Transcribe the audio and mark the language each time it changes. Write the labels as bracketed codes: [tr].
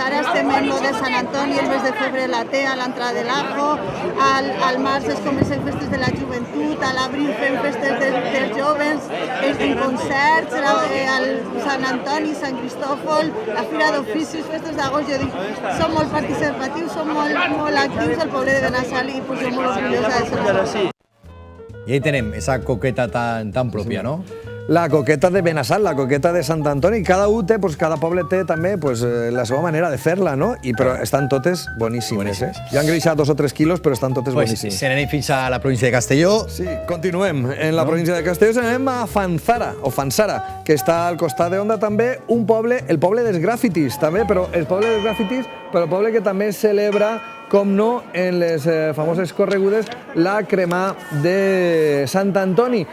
[ca] Ara estem en lo de Sant Antoni, el mes de febrer la tea, l'entrada de l'Ajo, al març es comencen festes de la joventut, a l'abril fem festes dels joves, en concerts, al Sant Antoni, Sant Cristòfol, la Fira d'Oficis, festes d'agost. Jo dic, som molt participatius, som molt actius al poble de Benassal i jo molt orgullosa de ser. [es] Y ahí tenemos esa coqueta tan propia, ¿no? [ca] la coqueta de Benassal, la coqueta de Sant Antoni. Cada un té, cada poble té també la seva manera de fer-la, no? Però estan totes boníssimes. Ja han greixat 2 o 3 quilos, però estan totes boníssimes. Se n'anem fins a la província de Castelló. Sí, continuem. En la província de Castelló anem a Fanzara, que està al costat d'Onda també, un poble, el poble dels grafitis també, però el poble dels grafitis, però el poble que també celebra, com no, en les famoses corregudes, la cremà de Sant Antoni.